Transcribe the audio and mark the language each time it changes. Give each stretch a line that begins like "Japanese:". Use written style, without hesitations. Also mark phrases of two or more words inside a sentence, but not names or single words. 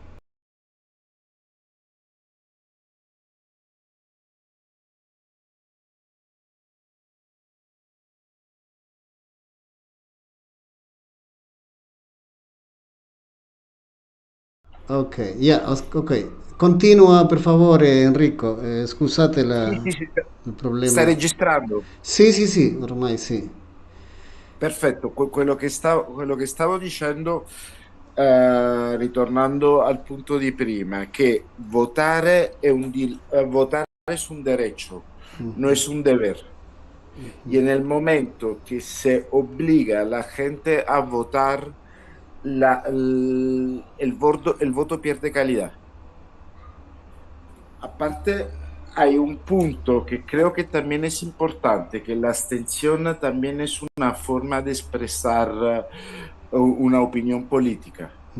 Spanish: Ok, ya, ok.
Italian: Continua per favore Enrico, scusate Sì, sì, sì, il sta problema. registrando. Sì, sì, sì, ormai sì. Perfetto, quello che stavo dicendo, ritornando al punto di prima, che votare
Spanish: es un derecho, no es un deber. Y en el momento que se obliga a la gente a votar, el voto pierde calidad. Aparte, hay un punto que creo que también es importante, que la abstención también es una forma de expresar una opinión política.